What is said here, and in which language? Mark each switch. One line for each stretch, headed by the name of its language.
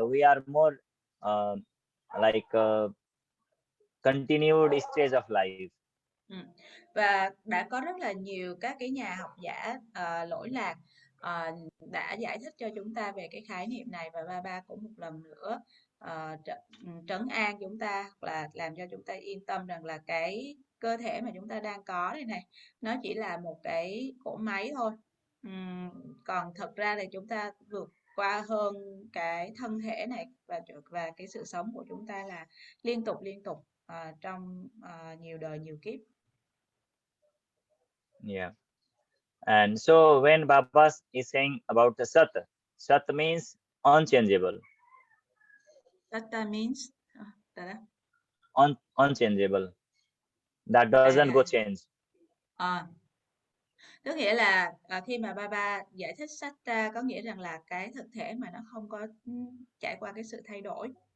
English: We are more like continued stage of life.
Vietnamese: Và đã có rất là nhiều các cái nhà học giả lỗi lạc đã giải thích cho chúng ta về cái khái niệm này, và Baba cũng một lần nữa trấn an chúng ta, hoặc là làm cho chúng ta yên tâm rằng là cái cơ thể mà chúng ta đang có đây này, nó chỉ là một cái cỗ máy thôi. Còn thật ra là chúng ta vượt qua hơn cái thân thể này, và cái sự sống của chúng ta là liên tục trong nhiều đời nhiều kiếp.
English: Yeah. And so when Baba is saying about the Sat means unchangeable. Dada means Unchangeable. That doesn't go change.
Vietnamese: Tức nghĩa là khi mà Baba giải thích sách ra có nghĩa rằng là cái thực thể mà nó không có trải qua cái sự thay đổi.